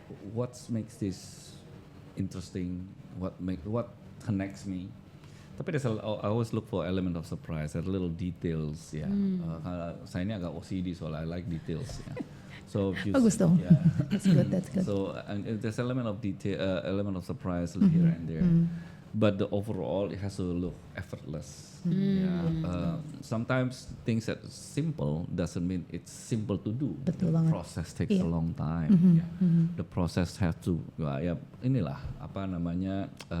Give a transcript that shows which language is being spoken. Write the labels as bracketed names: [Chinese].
[English] What makes this interesting? What connects me? [Indonesian] Tapi [English] I always look for element of surprise, that little details. [Indonesian] Ya, saya ini agak OCD soalnya, [English] I like details. Ya. So [Indonesian] bagus dong. [English] Yeah. That's good. So there's element of detail, element of surprise here and there. But the overall, it has to look effortless. Sometimes things that simple doesn't mean it's simple to do. [Indonesian] Betul [English] The [Indonesian] banget. [English] process takes a long time. The process has to, [Indonesian] ya inilah apa namanya.